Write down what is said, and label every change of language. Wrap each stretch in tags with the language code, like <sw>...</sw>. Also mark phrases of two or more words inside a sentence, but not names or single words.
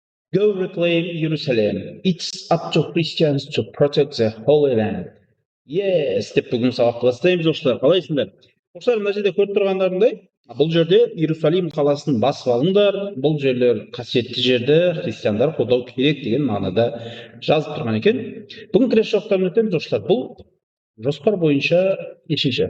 <en>Go reclaim Jerusalem. It's up to Christians to protect the Holy Land. Yes,</en> <kk>деп бүгін сабақты бастаймыз, достар. Қалайсыңдар? Достар, мына жерде көріп тұрғандарыңдай, бұл жерде Иерусалим қаласын басып алыңдар, бұл жерлер қасиетті жерді христиандар қолдау керек деген мағынада жазып тұрған екен. Бүгін кіреш жоқтарын өтеміз, достар. Бұл жоспар бойынша нешінші?</kk>